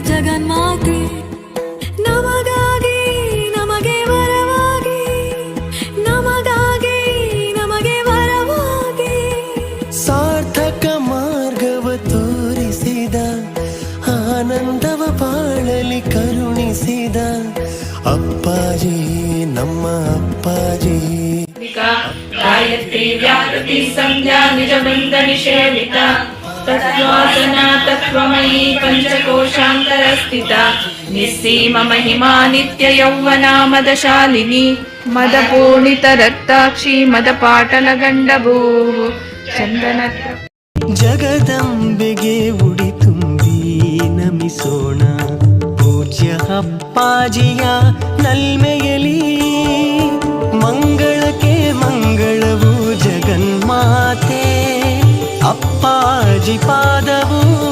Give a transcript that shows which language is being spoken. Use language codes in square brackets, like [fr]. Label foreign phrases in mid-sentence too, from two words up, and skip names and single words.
[kn] ಜಗನ್ಮಾತೆ ನಮಗಾಗಿ ನಮಗೆ ವರವಾಗಿ ನಮಗಾಗಿ ನಮಗೆ ವರವಾಗಿ ಸಾರ್ಥಕ ಮಾರ್ಗವ ತೋರಿಸಿದ ಆನಂದವ ಬಾಳಲಿ ಕರುಣಿಸಿದ ಅಪ್ಪಾಜಿ ನಮ್ಮ ಅಪ್ಪಾಜಿ [sa] गायत्री व्याहृति संध्या निज वृंद निषेविता तत्त्वासना तत्त्वमयी पंचकोशांतर स्थिता निस्सीम महिमा नित्य यौवना मदशालिनी मदपूर्णित रक्ताक्षी मदपाटल गंडभूः चंदन [kn] ಜಗದಂಬೆಗೆ ಉಡಿ ತುಂಬಿ ನಮಿಸೋಣ ಪೂಜ್ಯ ಅಪ್ಪಾಜಿಯ ನಲ್ಮೆಯಲಿ ಮಂಗಳಕ್ಕೆ ಮಂಗಳವು ಜಗನ್ಮಾತೆ ಅಪ್ಪಾಜಿ ಪಾದವು